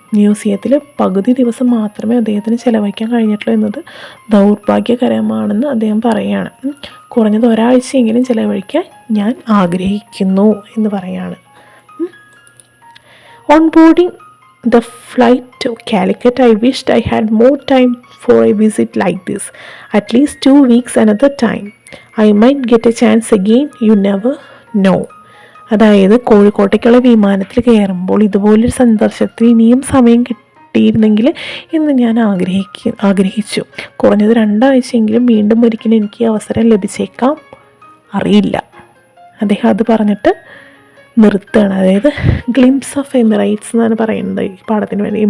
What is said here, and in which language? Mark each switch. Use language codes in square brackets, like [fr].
[ml] മ്യൂസിയത്തിൽ പകുതി ദിവസം മാത്രമേ അദ്ദേഹത്തിന് ചിലവഴിക്കാൻ കഴിഞ്ഞിട്ടുള്ളൂ എന്നത് ദൗർഭാഗ്യകരമാണെന്ന് അദ്ദേഹം പറയുകയാണ്. കുറഞ്ഞത് ഒരാഴ്ചയെങ്കിലും ചിലവഴിക്കാൻ ഞാൻ ആഗ്രഹിക്കുന്നു എന്ന് പറയുകയാണ്. [en] On boarding the flight to Calicut, I wished I had more time for a visit like this. At least 2 weeks another time. I might get a chance again, you never know. [ml] അതായത് കോഴിക്കോട്ടേക്കുള്ള വിമാനത്തിൽ കയറുമ്പോൾ ഇതുപോലൊരു സന്ദർശനത്തിന് ഇനിയും സമയം കിട്ടിയിരുന്നെങ്കിൽ എന്ന് ഞാൻ ആഗ്രഹിച്ചു. കുറഞ്ഞത് 2 ആഴ്ചയെങ്കിലും വീണ്ടും ഒരിക്കലും എനിക്ക് അവസരം ലഭിച്ചേക്കാം, അറിയില്ല. അദ്ദേഹം അത് പറഞ്ഞിട്ട് നിർത്തുകയാണ്. അതായത് ഗ്ലിംസ് ഓഫ് എമിറേറ്റ്സ് എന്നാണ് പറയുന്നത് ഈ പാഠത്തിന് വേണ്ടി.